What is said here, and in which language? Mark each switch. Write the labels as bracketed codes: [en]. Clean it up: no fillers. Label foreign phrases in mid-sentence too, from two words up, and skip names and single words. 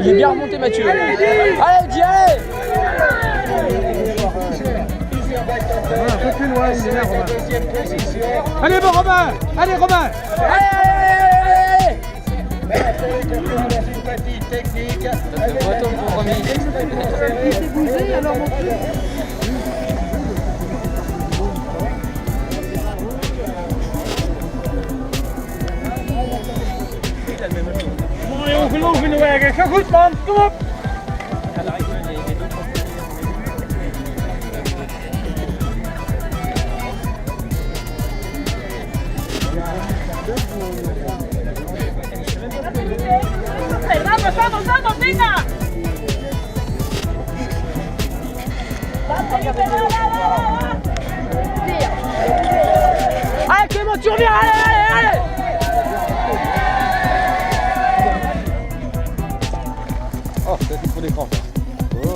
[fr] Il est bien remonté Mathieu. Allez, dis allez. Un peu plus loin, il est là, Romain. Allez, bon, Romain. Allez. Technique. [nl] We geloven in de wagen. Ga goed man, kom op! [es] Vamos, venga! [fr] Allez Clément, tu reviens, allez. Oh, ça fait trop d'écran. Oh.